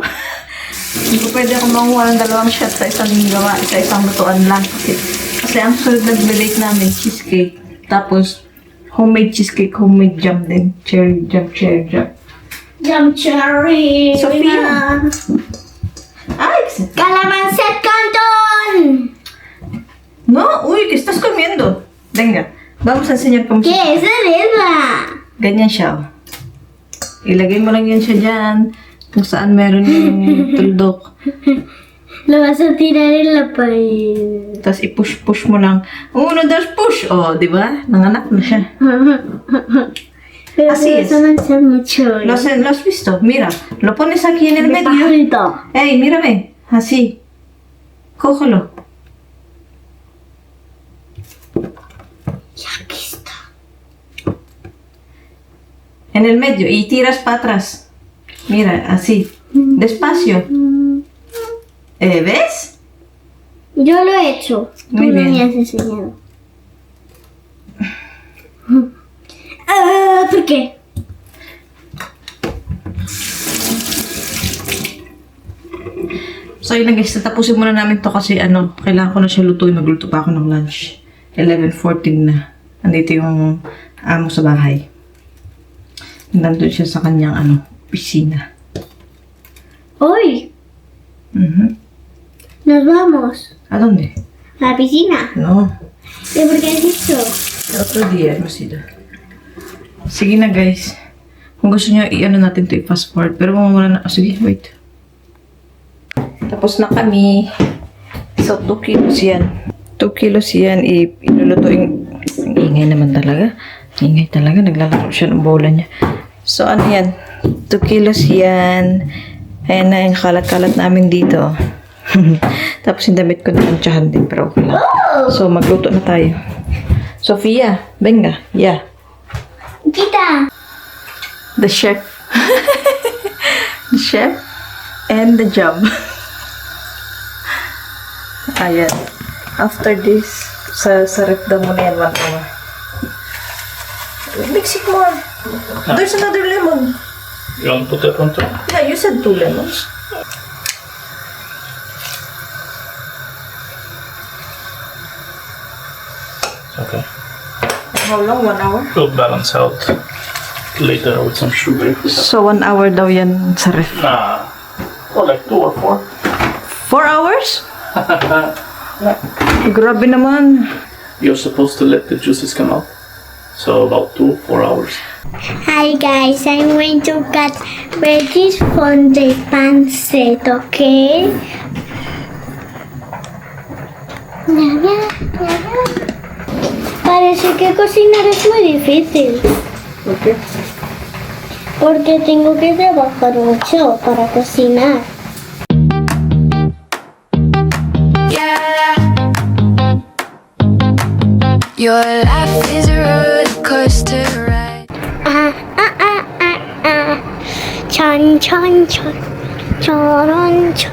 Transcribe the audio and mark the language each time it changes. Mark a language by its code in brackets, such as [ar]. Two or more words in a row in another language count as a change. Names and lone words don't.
[tl] Hindi ko pwede ako manguha ng dalawang shot sa isang gawa, sa isang lutuan lang. Kasi ang sunod na bake namin, cheesecake. Tapos, [en] homemade cheesecake, homemade jam [tl] din. [en] Cherry jam. Jam cherry. [tl] Sofia. Ay! Calabancet canton. [es] No, uy, ¿qué estás comiendo? Venga, vamos a enseñar cómo se... ¿Qué es eso? [tl] Ganyan siya. Oh. Ilagay mo lang yan siya dyan. Kung saan meron yung tuldok. [es] Lo vas a tirar en la pared. [tl] Tapos i-push mo lang. 1, 2, push! Oh, di ba? Nanganak na siya. [es] Pero Así te es. vas a manchar mucho. ¿Lo has visto? Mira, lo pones aquí en el De medio. pajarito. Ey, mírame. Así. Cógelo. Y aquí está. En el medio. Y tiras para atrás. Mira, así. Despacio. ¿Ves? Yo lo he hecho. Muy Tú no bien. me has enseñado. ¿Por qué? [tl] So, yun na guys. Tatapusin muna namin to kasi kailangan ko na siya lutuin. Magluto pa ako ng lunch. 11:14 na. Andito yung amo sa bahay. Nandun siya sa kanyang piscina. Hoy, Mhm. nos vamos. ¿A dónde? A la piscina. No. ¿Y por qué has dicho? Otro día, hemos ido. Sige na guys. Kung gusto nyo, natin to i- [en] fast forward. [tl] Pero muna na. Sige, wait. Tapos na kami. So, 2 kilos yan. 2 kilos yan. Iluluto yung... Ang ingay naman talaga. Ingay talaga. Naglalaro siya ng bola niya. So, ano yan? 2 kilos yan. Ayan na yung kalat-kalat namin dito. Tapos yung damit ko naman din. Pero okay lang. So, magluto na tayo. Sofia, [es] venga. Yeah. Quita. [en] The chef. The chef and the job. Ayan. After this, [tl] sa ref daw muna yan, 1 hour. [en] Mix it more. There's another lemon. You want to put that on top? Yeah, you said 2 lemons. Okay. How long? 1 hour? We'll balance out later with some sugar. [tl] So, 1 hour daw yan sa ref. [en] Nah. Or like 2 or 4. 4 hours? [tl] Grabe naman. [en] You're supposed to let the juices come out. So about 2-4 hours. Hi guys, I'm going to cut veggies from the pancit, okay? [es] Parece que cocinar es muy difícil. ¿Por qué? Porque tengo que trabajar mucho para cocinar. [en] Your life is a roller coaster ride. Chon chon chon chon chon.